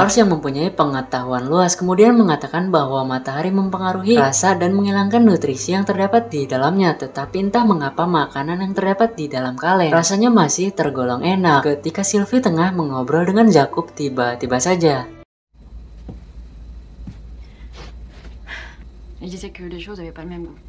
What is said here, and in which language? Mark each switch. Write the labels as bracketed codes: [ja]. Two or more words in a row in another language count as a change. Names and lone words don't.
[id] Lars yang mempunyai pengetahuan luas kemudian mengatakan bahwa matahari mempengaruhi rasa dan menghilangkan nutrisi yang terdapat di dalamnya, tetapi entah mengapa makanan yang terdapat di dalam kaleng rasanya masih tergolong enak. Ketika Sylvie tengah mengobrol dengan Jakub, tiba-tiba saja [fr] Il disait que les choses n'avaient pas le même goût.